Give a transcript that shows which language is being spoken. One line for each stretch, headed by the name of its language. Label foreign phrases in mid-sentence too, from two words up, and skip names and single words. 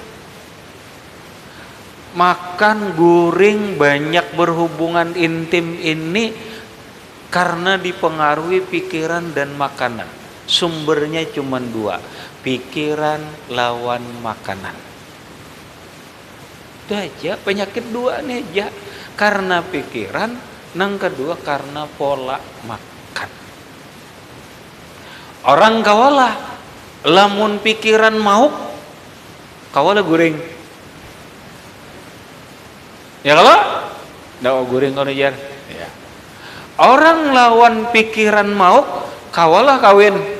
Indonesian: Makan guring banyak berhubungan intim ini karena dipengaruhi pikiran dan makanan. Sumbernya cuma 2, pikiran lawan makanan. Itu aja, penyakit 2 nih aja, karena pikiran, yang kedua karena pola makan.
Banjar: Orang kawalah lamun pikiran mau kawalah guring. Ya kalau ndak guring kono jar. Ya. Orang lawan pikiran mau kawalah kawin.